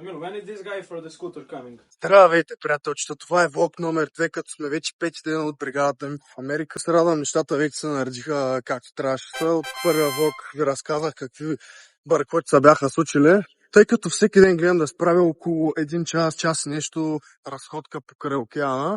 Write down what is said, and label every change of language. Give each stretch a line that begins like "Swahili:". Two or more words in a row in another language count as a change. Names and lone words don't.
English: Emil, when is this guy for the scooter coming?
Bulgarian: Здравейте, приятелчета! Това е влог номер 2, като сме вече 5 дена от бригадата ми в Америка. Се радвам, нещата вече се наредиха както трябваше. От първия влог ви разказах какви бъркоти се бяха случили. Тъй като всеки ден гледам да справя около 1 час и нещо разходка покрай океана.